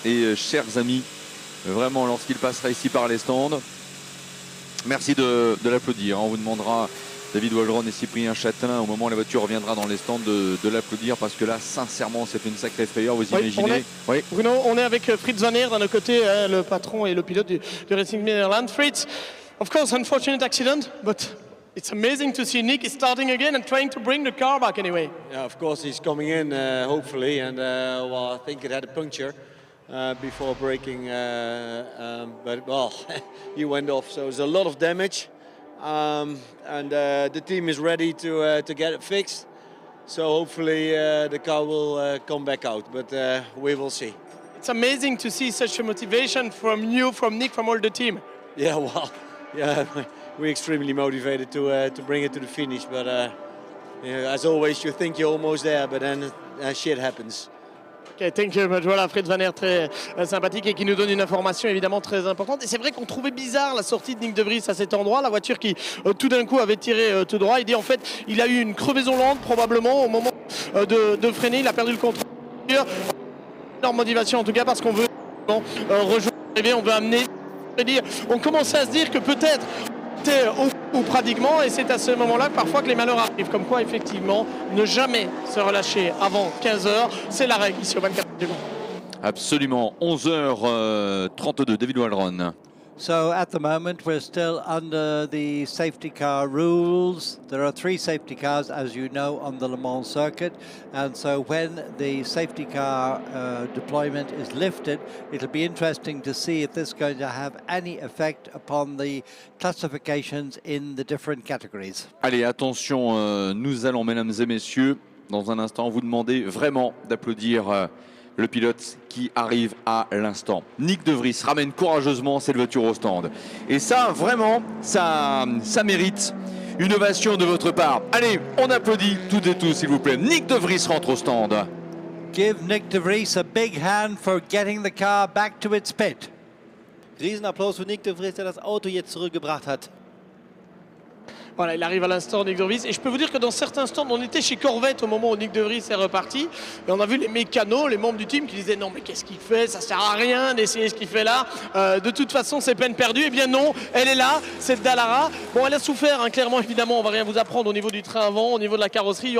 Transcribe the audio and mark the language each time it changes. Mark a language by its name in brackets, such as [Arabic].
[French] Et chers amis, vraiment lorsqu'il passera ici par les stands, merci de l'applaudir. On vous demandera, David Waldron et Cyprien Châtelain, au moment où la voiture reviendra dans les stands, de l'applaudir parce que là, sincèrement, c'est une sacrée frayeur. Vous imaginez? Oui. Bruno, on est avec Fritz Van Aert d'un autre côté, le patron et le pilote du Racing Nederland. [English] Fritz, of course, unfortunate accident, but it's amazing to see Nick is starting again and trying to bring the car back anyway. Yeah, of course he's coming in, hopefully, and well, I think it had a puncture before braking, but well, he went off, so there's a lot of damage, and the team is ready to get it fixed. So hopefully the car will come back out, but we will see. It's amazing to see such a motivation from you, from Nick, from all the team. Yeah, well, yeah, we're extremely motivated to bring it to the finish, but as always, you think you're almost there, but then shit happens. Okay, thank you very much. [French] Voilà, Fritz Van Aert très sympathique et qui nous donne une information évidemment très importante. Et c'est vrai qu'on trouvait bizarre la sortie de Nick De Vries à cet endroit. La voiture qui tout d'un coup avait tiré tout droit. Il dit en fait il a eu une crevaison lente probablement au moment de freiner. Il a perdu le contrôle. Énorme motivation en tout cas parce qu'on veut rejoindre l'arrivée, on veut amener. On commençait à se dire que peut-être ou pratiquement, et c'est à ce moment-là que parfois que les malheurs arrivent, comme quoi effectivement ne jamais se relâcher avant 15h, c'est la règle ici au 24 du Mans. Absolument, 11h32, David Waldron. [English] So at the moment we're still under the safety car rules. There are 3 safety cars, as you know, on the Le Mans circuit, and so when the safety car deployment is lifted, it'll be interesting to see if this is going to have any effect upon the classifications in the different categories. [French] Allez, attention, nous allons, mesdames et messieurs, dans un instant, vous demander vraiment d'applaudir le pilote qui arrive à l'instant. Nick De Vries ramène courageusement cette voiture au stand. Et ça, vraiment, ça mérite une ovation de votre part. Allez, on applaudit toutes et tous, s'il vous plaît. Nick De Vries rentre au stand. [English] Give Nick De Vries a big hand for getting the car back to its pit. [German] Riesenapplaus für Nick De Vries, der das Auto jetzt zurückgebracht hat. [French] Voilà, il arrive à l'instant Nick De Vries. Et je peux vous dire que dans certains stands, on était chez Corvette au moment où Nick De Vries est reparti. Et on a vu les mécanos, les membres du team qui disaient non mais qu'est-ce qu'il fait, ça sert à rien d'essayer ce qu'il fait là. De toute façon c'est peine perdue. Eh bien non, elle est là, cette Dallara. Bon, elle a souffert, hein, clairement évidemment, on va rien vous apprendre au niveau du train avant, au niveau de la carrosserie.